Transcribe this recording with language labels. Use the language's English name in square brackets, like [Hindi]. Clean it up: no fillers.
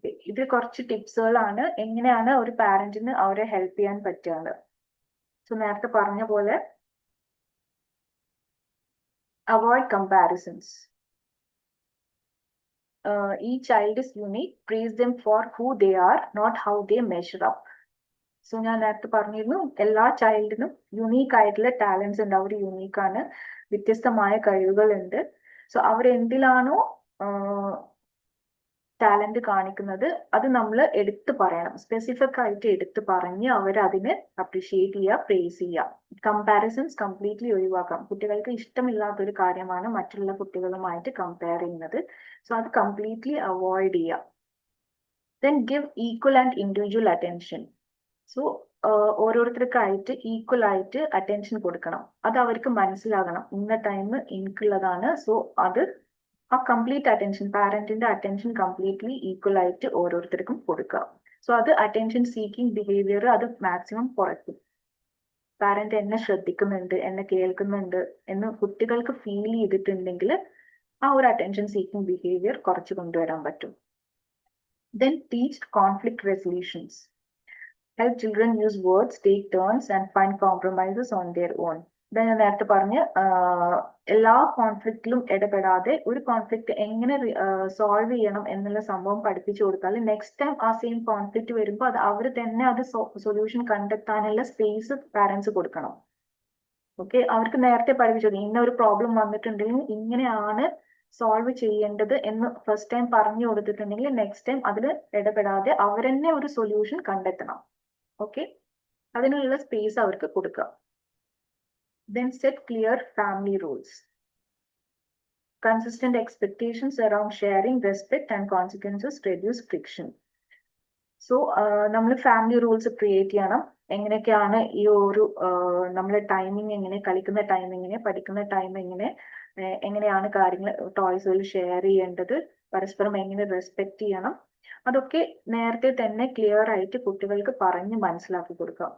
[Malayalam] ഇത് കുറച്ച് ടിപ്സുകളാണ് എങ്ങനെയാണ് ഒരു പാരന്റിന് അവരെ ഹെൽപ്പ് ചെയ്യാൻ പറ്റുന്നത്. സോ നേരത്തെ പറഞ്ഞ പോലെ [English] Avoid comparisons. Each child is unique. Praise them for who they are, not how they measure up. [Malayalam] So ഞാൻ നേരത്തെ പറഞ്ഞിരുന്നു, എല്ലാ ചൈൽഡിനും യുണീക്ക് ആയിട്ടുള്ള ടാലൻസ് ഉണ്ട്. അവർ യുണീക്ക് ആണ്, വ്യത്യസ്തമായ കഴിവുകൾ ഉണ്ട്. സോ അവരെന്തിലാണോ ടാലന്റ് കാണിക്കുന്നത് അത് നമ്മൾ എടുത്തു പറയണം, സ്പെസിഫിക് ആയിട്ട് എടുത്തു പറഞ്ഞ് അവരതിനെ അപ്രീഷിയേറ്റ് ചെയ്യുക, പ്രേസ് ചെയ്യുക. കമ്പാരിസൺസ് കംപ്ലീറ്റ്ലി ഒഴിവാക്കാം. കുട്ടികൾക്ക് ഇഷ്ടമില്ലാത്തൊരു കാര്യമാണ് മറ്റുള്ള കുട്ടികളുമായിട്ട് കമ്പയർ ചെയ്യുന്നത്. സോ അത് കംപ്ലീറ്റ്ലി അവോയ്ഡ് ചെയ്യുക. [English] Then give equal and individual attention. [Malayalam] So ഓരോരുത്തർക്കായിട്ട് equal ആയിട്ട് അറ്റൻഷൻ കൊടുക്കണം. അത് അവർക്ക് മനസ്സിലാകണം, ഇന്ന ടൈം എനിക്കുള്ളതാണ്. സോ അത് ആ complete attention, പാരന്റിന്റെ attention completely equal ആയിട്ട് ഓരോരുത്തർക്കും കൊടുക്കുക. സോ അത് അറ്റൻഷൻ സീക്കിംഗ് ബിഹേവിയർ അത് മാക്സിമം കുറയ്ക്കും. പാരന്റ് എന്നെ ശ്രദ്ധിക്കുന്നുണ്ട്, എന്നെ കേൾക്കുന്നുണ്ട് എന്ന് കുട്ടികൾക്ക് ഫീൽ ചെയ്തിട്ടുണ്ടെങ്കിൽ ആ ഒരു അറ്റൻഷൻ സീക്കിംഗ് ബിഹേവിയർ കുറച്ച് കൊണ്ടുവരാൻ പറ്റും. [English] Then teach conflict resolutions. Help children use words, take turns and find compromises on their own. [Malayalam] ഞാൻ നേരത്തെ പറഞ്ഞ് എല്ലാ കോൺഫ്ലിക്റ്റിലും ഇടപെടാതെ ഒരു കോൺഫ്ലിക്റ്റ് എങ്ങനെ സോൾവ് ചെയ്യണം എന്നുള്ള സംഭവം പഠിപ്പിച്ചു കൊടുത്താൽ നെക്സ്റ്റ് ടൈം ആ സെയിം കോൺഫ്ലിക്റ്റ് വരുമ്പോൾ അത് അവർ തന്നെ അത് സൊല്യൂഷൻ കണ്ടെത്താനുള്ള സ്പേസ് പാരന്റ്സ് കൊടുക്കണം. ഓക്കെ, അവർക്ക് നേരത്തെ പഠിപ്പിച്ചത് ഇന്ന ഒരു പ്രോബ്ലം വന്നിട്ടുണ്ടെങ്കിൽ ഇങ്ങനെയാണ് സോൾവ് ചെയ്യേണ്ടത് എന്ന് ഫസ്റ്റ് ടൈം പറഞ്ഞു കൊടുത്തിട്ടുണ്ടെങ്കിൽ നെക്സ്റ്റ് ടൈം അതിൽ ഇടപെടാതെ അവരെന്നെ ഒരു സൊല്യൂഷൻ കണ്ടെത്തണം. ഓക്കെ, അതിനുള്ള സ്പേസ് അവർക്ക് കൊടുക്കുക. [English] Then set clear family rules. Consistent expectations around sharing, respect and consequences reduce friction. [Malayalam] So നമ്മൾ ഫാമിലി റൂൾസ് ക്രിയേറ്റ് ചെയ്യണം. എങ്ങനെയൊക്കെയാണ് ഈ ഒരു നമ്മളെ ടൈമിങ് എങ്ങനെ, കളിക്കുന്ന ടൈം എങ്ങനെ, പഠിക്കുന്ന ടൈം എങ്ങനെ, എങ്ങനെയാണ് കാര്യങ്ങൾ ടോയ്സുകൾ ഷെയർ ചെയ്യേണ്ടത്, പരസ്പരം എങ്ങനെ റെസ്പെക്ട് ചെയ്യണം, അതൊക്കെ നേരത്തെ തന്നെ ക്ലിയർ ആയിട്ട് കുട്ടികൾക്ക് പറഞ്ഞ് മനസ്സിലാക്കി കൊടുക്കാം.